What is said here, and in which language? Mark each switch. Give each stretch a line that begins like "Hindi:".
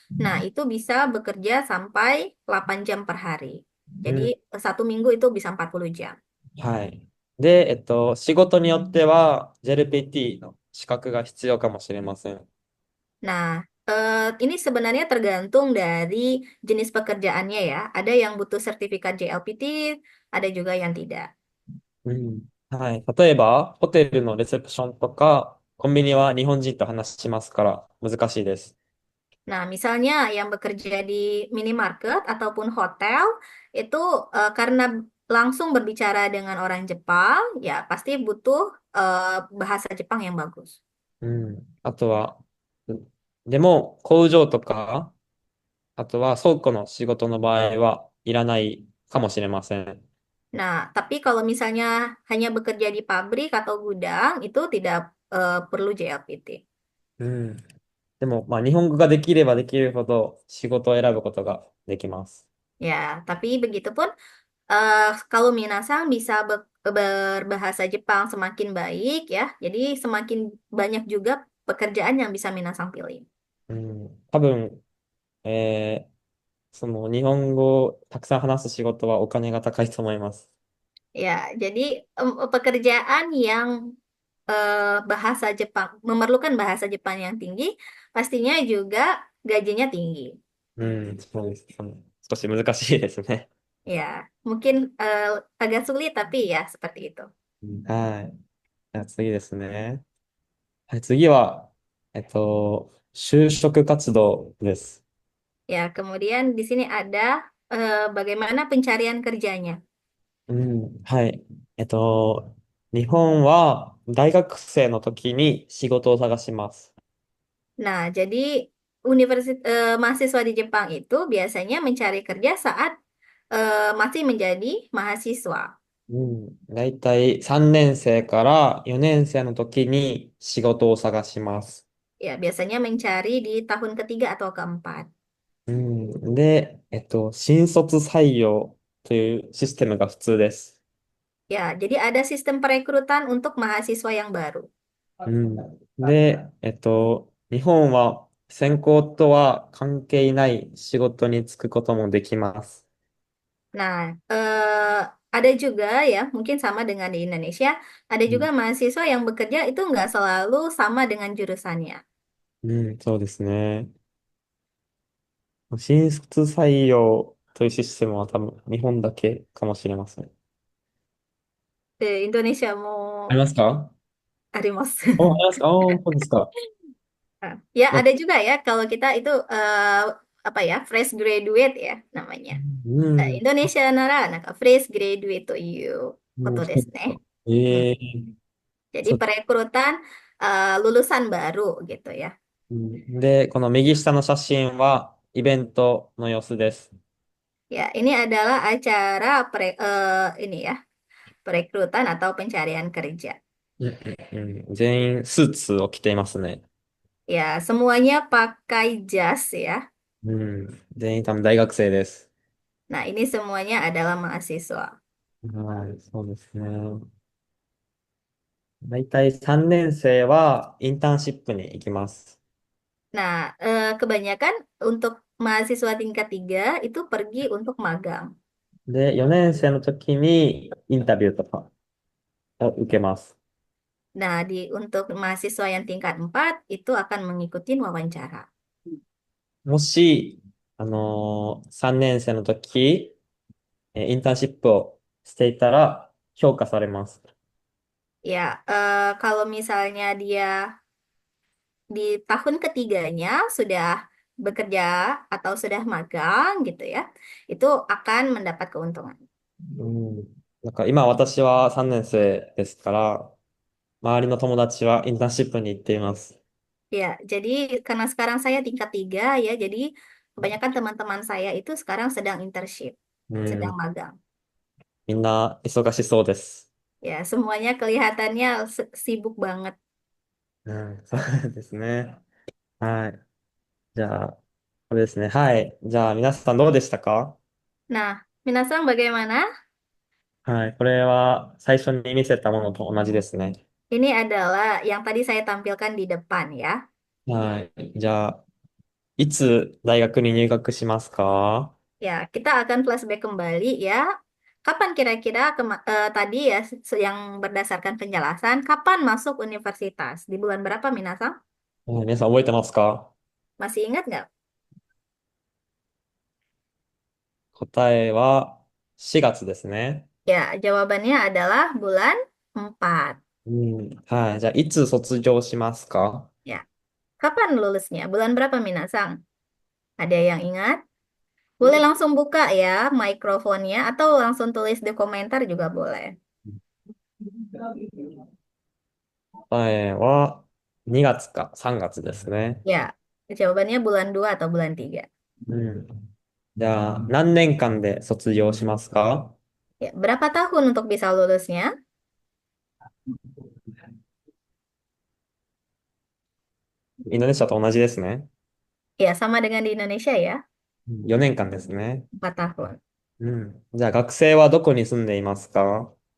Indonesian: Nah, itu bisa bekerja sampai 8 jam per hari. Jadi 1 minggu itu bisa 40 jam.
Japanese: はい。で、仕事によっては JLPT の資格が必要かもしれません。
Indonesian: Nah, ini sebenarnya tergantung dari jenis pekerjaannya ya. Ada yang butuh sertifikat JLPT, ada juga yang tidak.
Japanese: はい。例えば、ホテルのレセプションとか、コンビニは日本人と話しますから難しいです。
Indonesian: Nah, misalnya yang bekerja di minimarket ataupun hotel itu karena langsung berbicara dengan orang Jepang, ya pasti butuh bahasa Jepang yang bagus.
Japanese: うん。あとは、でも工場とか、あとは倉庫の仕事の場合はいらないかもしれません。
Indonesian: Nah, tapi kalau misalnya hanya bekerja di pabrik atau gudang, itu tidak perlu JLPT.
Japanese: うん。でも、まあ、日本語ができればできるほど仕事を選ぶことができます。
Indonesian: Ya, tapi begitupun kalau Minasang bisa berbahasa Jepang semakin baik ya, jadi semakin banyak juga pekerjaan yang bisa Minasang pilih.
Japanese: うん。多分、その日本語をたくさん話す仕事はお金が高いと思います。
Indonesian: Ya, jadi pekerjaan yang bahasa Jepang memerlukan bahasa Jepang yang tinggi, pastinya juga gajinya tinggi.
Japanese: うん、そうです。少し難しいですね。
Indonesian: Ya, mungkin agak sulit tapi ya seperti itu.
Japanese: はい。じゃあ次ですね。はい、次は、就職活動です。
Indonesian: Ya, kemudian di sini ada bagaimana pencarian kerjanya.
Japanese: うん、はい。日本は大学生の時に仕事を探します。
Indonesian: Nah, jadi mahasiswa di Jepang itu biasanya mencari kerja saat masih menjadi mahasiswa.
Japanese: うん、だいたい3年生から4年生の時に仕事を探します。
Indonesian: Ya, biasanya mencari di tahun ketiga atau keempat.
Japanese: うん、で、新卒採用というシステムが普通です。
Indonesian: Ya, jadi ada sistem perekrutan untuk mahasiswa yang baru.
Japanese: うん、で、日本は専攻とは関係ない仕事に就くこともできます。
Indonesian: Nah, ada juga ya, mungkin sama dengan di Indonesia, ada
Japanese: うん、
Indonesian: juga mahasiswa yang bekerja itu nggak selalu sama dengan jurusannya.
Japanese: うん、そうですね。新卒採用というシステムは多分日本だけかもしれません。
Indonesian: Indonesia
Japanese: ありまもすか？あります。あ、ありますか？あ、そうですか。
Indonesian: Nah, ya,
Japanese: ま、
Indonesian: ada juga ya kalau kita itu apa ya, fresh graduate ya namanya.
Japanese: うん、 Indonesia nara,なんか fresh graduate というこもうとですね。そうですか。ええ、
Indonesian: jadi
Japanese: そう。
Indonesian: perekrutan lulusan baru gitu ya.
Japanese: うん、で、この右下の写真はイベントの様子です。
Indonesian: Ya, ini adalah acara ini ya, perekrutan atau pencarian kerja.
Japanese: うんうんうん、全員スーツを着ていますね。
Indonesian: Ya, semuanya pakai jas ya.
Japanese: うん。全員多分大学生です。
Indonesian: Nah, ini semuanya adalah mahasiswa.
Japanese: はい、そうですね。大体3年生はインターンシップに行きます。
Indonesian: Nah, kebanyakan untuk mahasiswa tingkat 3 itu pergi untuk magang.
Japanese: で、4年生の時にインタビューとかを受けます。
Indonesian: Nah, untuk mahasiswa yang tingkat 4 itu akan mengikuti wawancara.
Japanese: もし、3年生の時、インターンシップをしていたら評価されます。
Indonesian: Ya, kalau misalnya dia di tahun ketiganya sudah bekerja atau sudah magang gitu ya, itu akan mendapat keuntungan.
Japanese: うん。なんか今私は3年生ですから、周りの友達はインターンシップに行っています。
Indonesian: Ya, jadi karena sekarang saya tingkat 3 ya, jadi kebanyakan teman-teman saya itu sekarang sedang internship,
Japanese: う
Indonesian: sedang
Japanese: ん。
Indonesian: magang.
Japanese: みんな忙しそうです。
Indonesian: Ya, semuanya kelihatannya sibuk banget.
Japanese: うん、そうですね。はい。じゃあ、これですね。はい。じゃあ、皆さんどうでしたか？
Indonesian: Nah, Minasang bagaimana?
Japanese: はい。これは最初に見せたものと同じですね。
Indonesian: Ini adalah yang tadi saya tampilkan di depan ya.
Japanese: はい。じゃあ、いつ大学に入学しますか？
Indonesian: Ya, kita akan flashback kembali ya. Kapan kira-kira tadi ya yang berdasarkan penjelasan, kapan masuk universitas? Di bulan berapa, Minasang?
Japanese: 皆さん覚えてますか？
Indonesian: Masih ingat nggak?
Japanese: 答えは4月ですね。
Indonesian: Ya, jawabannya adalah bulan 4.
Japanese: うん。はい。じゃあ、いつ卒業しますか？
Indonesian: Ya, kapan lulusnya? Bulan berapa Minasang? Ada yang ingat? Boleh langsung buka ya mikrofonnya atau langsung tulis di komentar juga boleh.
Japanese: は2月か3月ですね。
Indonesian: Ya, jawabannya bulan 2 atau bulan 3.
Japanese: うん。じゃあ、何年間で卒業しますか？
Indonesian: Ya, berapa tahun untuk bisa lulusnya?
Japanese: インドネシアと同じですね。
Indonesian: Ya, sama dengan di Indonesia ya,
Japanese: 4年間ですね。
Indonesian: 4 tahun.
Japanese: うん。じゃあ、学生はどこに住んでいますか？